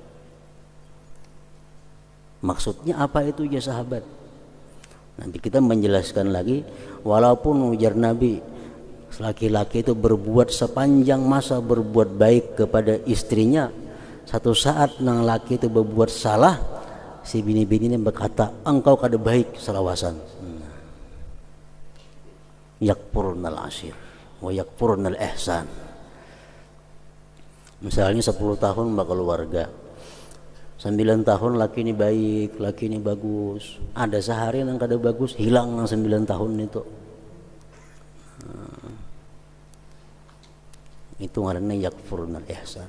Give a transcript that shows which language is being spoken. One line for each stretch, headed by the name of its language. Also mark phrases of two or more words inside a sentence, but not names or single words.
Indonesian: Maksudnya apa itu ya sahabat? Nanti kita menjelaskan lagi.
Banjar: Walaupun ujar Nabi, laki-laki itu berbuat sepanjang masa berbuat baik kepada istrinya, satu saat nang laki itu berbuat salah, si bini-bini ini berkata, engkau kada baik selawasan.
Arabic: يكفرن العشير ويكفرن الإحسان.
Banjar: Misalnya 10 tahun berkeluarga, 9 tahun laki ini baik, laki ini bagus, ada sehari yang kada bagus, hilang 9 tahun itu. Itu ngaranna
Arabic: يكفرن الإحسان.